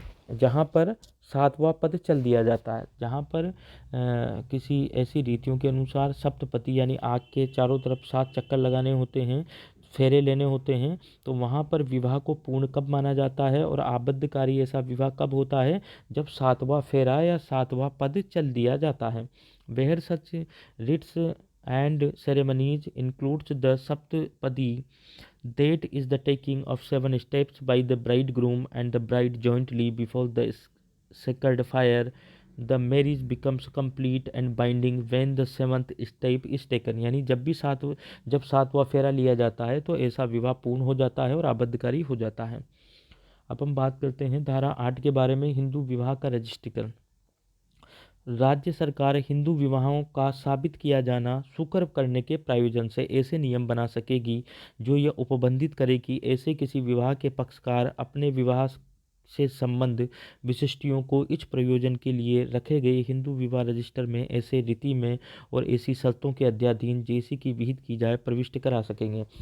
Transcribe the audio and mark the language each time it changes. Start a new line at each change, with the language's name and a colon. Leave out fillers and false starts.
Hindi: जहाँ पर 7वां पद चल दिया जाता है, जहाँ पर किसी ऐसी रीतियों के अनुसार सप्तपति यानी आग के चारों तरफ 7 चक्कर लगाने होते हैं, फेरे लेने होते हैं, तो वहाँ पर विवाह को पूर्ण कब माना जाता है और आबद्धकारी ऐसा विवाह कब होता है? जब 7वां फेरा या 7वां पद चल दिया जाता है।
English: Where such rites and ceremonies includes the saptapadi, that is the taking of 7 steps by the bridegroom and the bride jointly before the sacred fire. The marriage becomes complete and binding when the 7th step is taken।
Hindi: यानी जब 7वां फेरा लिया जाता है तो ऐसा विवाह पूर्ण हो जाता है और आबद्धकारी हो जाता है। अब हम बात करते हैं धारा 8 के बारे में, हिंदू विवाह का रजिस्ट्रीकरण। राज्य सरकार हिंदू विवाहों का साबित किया जाना सुकर करने के प्रयोजन से ऐसे नियम बना सकेगी जो यह उपबंधित करे कि ऐसे किसी विवाह के पक्षकार अपने विवाह से संबंध विशिष्टियों को इस प्रयोजन के लिए रखे गए हिंदू विवाह रजिस्टर में ऐसे रीति में और ऐसी शर्तों के अध्याधीन जैसी की विहित की जाए प्रविष्ट करा सकेंगे।